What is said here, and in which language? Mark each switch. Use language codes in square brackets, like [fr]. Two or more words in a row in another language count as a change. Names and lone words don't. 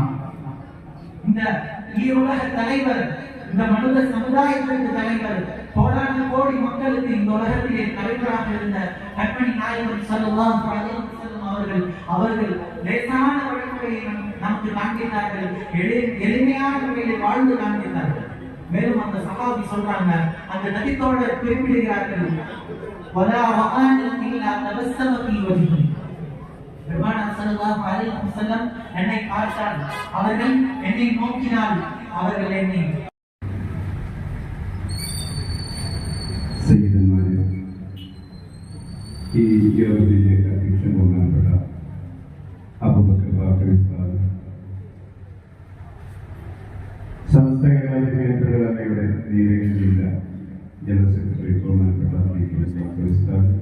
[ta] இந்த ஈருலக தலைவர், இந்த மனித சமுதாயத்திற்கு தலைவர், கோடான கோடி மக்களுக்கு இந்த உலகத்திலே தலைவராக இருந்த கண்மணி நாயகம் [ar] صلى الله عليه وسلم [ta] அவர்கள் லேசான வழிமுறையை நமக்கு காண்பித்தார்கள், எளிமையான முறையில் வாழ்ந்து காண்பித்தார்கள். மேலும் அந்த சஹாபி சொல்றாங்க, அந்த நபித்தோழர் குறிப்பிடுகிறார்கள், [ar] ولا رآني إلا تبسم في وجهي. [ta] பெருமானார் [ar] صلى الله عليه وسلم [ta] என்னை பார்த்தால், அவர்கள் என்னை நோக்கினால், அவர்கள் என்னை [ml] സയ്യിദന്മാരെ, ഈ യോഗത്തിലേക്ക് അധ്യക്ഷൻ ബഹുമാനപ്പെട്ട അബൂബക്കർ ബാക്കർ സമസ്ത കേരള ജനങ്ങളുടെ നീലഗിരി ജില്ല ജനറൽ സെക്രട്ടറി ബഹുമാനപ്പെട്ട